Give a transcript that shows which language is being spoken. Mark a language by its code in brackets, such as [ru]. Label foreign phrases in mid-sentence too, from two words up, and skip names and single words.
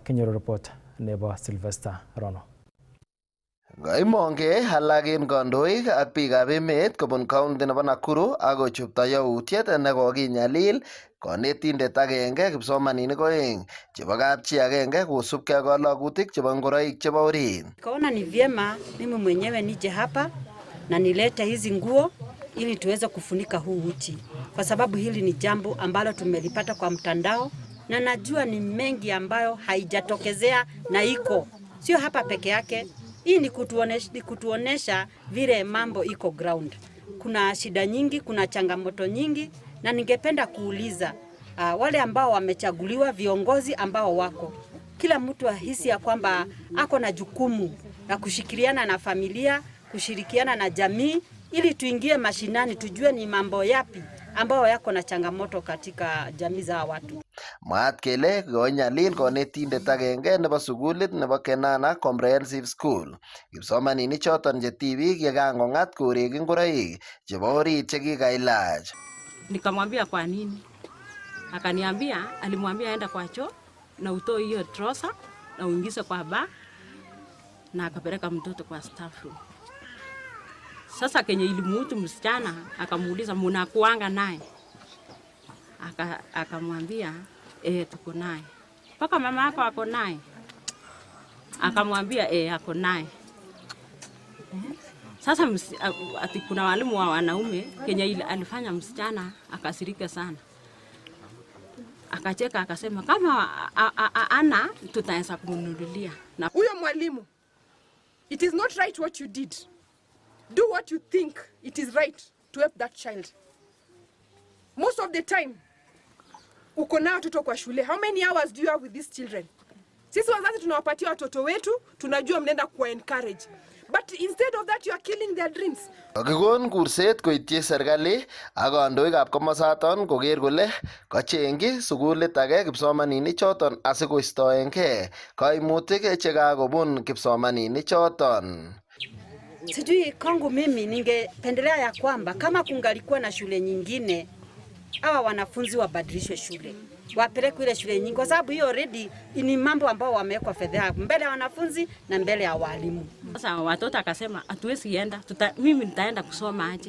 [kln] Kinyoru report nebo Sylvester Rono. Gaimonge alak en kandoik ak biikab emet kobun county nebo Nakuru ako chupto yautiet nekokinyalil konetindet agenge kipsomaninik oeng chebo kapchi agenge kosubkei ak kalokutik chebo ngoroik chebo orit. [sw] Kaona ni vyema mimi mwenyewe nije hapa na nilete hizi nguo ili tuweze kufunika huu uchi, kwa sababu hili ni jambo ambalo tumelipata kwa mtandao na najua ni mengi ambayo haijatokezea na iko sio hapa peke yake. Hii ni kutuonesha vile mambo iko ground. Kuna shida nyingi, kuna changamoto nyingi, na ningependa kuuliza wale ambao wamechaguliwa, viongozi ambao wako, kila mtu ahisi ya kwamba ako na jukumu la kushirikiana na familia, kushirikiana na jamii ili tuingie mashinani tujue ni mambo yapi ambao yako na changamoto katika jamii za watu. [kln] Mwaat kele konyalil konetindet agenge nebo sukulit nebo Kenana Comprehensive School kipsomaninik choton che tibik yekangong'at korek ngoroik chebo orit chekikailach. [sw] Nikamwambia kwa nini? Akaniambia alimwambia aenda kwa choo na utoe hiyo trouser na uingize kwa bag na akapeleka mtoto kwa staff room. Sasa kenye ilimuhusu msichana akamuuliza mnakuanga naye? Akamwambia tuko naye. Paka mama yako ako naye? Akamwambia ako naye. Sasa ati kuna walimu wa wanaume kenye alifanya msichana akasirika sana. Akacheka akasema kama ana tutaanza kumnunulia. Na huyo mwalimu, [en] it is not right what you did. Do what you think it is right to help that child. Most of the time, [sw] uko na watoto kwa shule. [en] How many hours do you have with these children? [sw] Sisi wazazi tunawapatia watoto wetu, tunajua mnaenda kuwa encourage. [en] But instead of that, you are killing their dreams. [kln] Kakikon kurset koityi serikali ak kandoikab komosaton koker kole kachengchi sukulit age kipsomaninik choton asikoistoengei kaimutik chekakobun kipsomaninik choton. [sw] Sijui kwangu mimi ningependelea ya kwamba kama kungalikuwa na shule nyingine hawa wanafunzi wabadilishwe shule. Wapelekwe ile shule nyingine kwa sababu hiyo already ni mambo ambao wamewekwa fedha mbele ya wanafunzi na mbele ya walimu. Sasa watoto akasema hatuwezi enda, mimi nitaenda kusoma aje?